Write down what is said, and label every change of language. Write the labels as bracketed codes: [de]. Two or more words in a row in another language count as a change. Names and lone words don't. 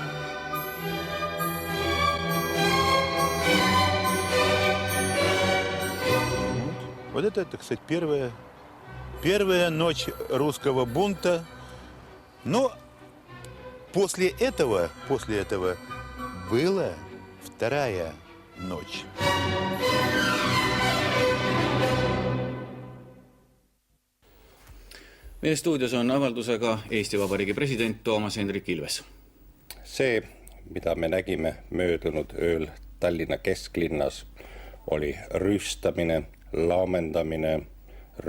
[ru] Вот это, так сказать, первая ночь русского бунта. Но после этого была вторая ночь. [et] Meie stuudios on avaldusega Eesti Vabariigi president Toomas Hendrik Ilves. See, mida me nägime möödunud ööl Tallinna kesklinnas, oli rüüstamine, laamendamine, röövimine.